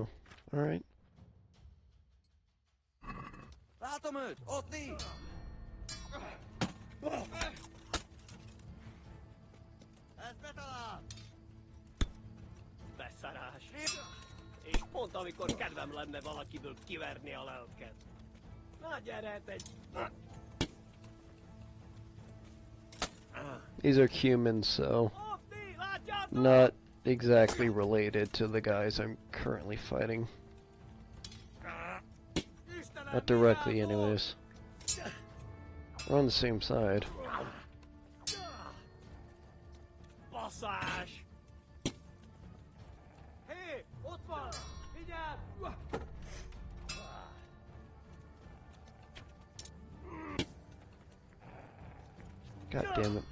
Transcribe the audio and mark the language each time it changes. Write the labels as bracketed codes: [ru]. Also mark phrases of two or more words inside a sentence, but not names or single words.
[en] Alright. [hu] Beszarás. És pont amikor kedvem lenne valakiből kiverni a lelket. Na gyere, egy... [en] These are humans, so not exactly related to the guys I'm currently fighting. Not directly, anyways. We're on the same side. [hu] Basszás! Hé, ott van! Vigyázz! [en] God damn it.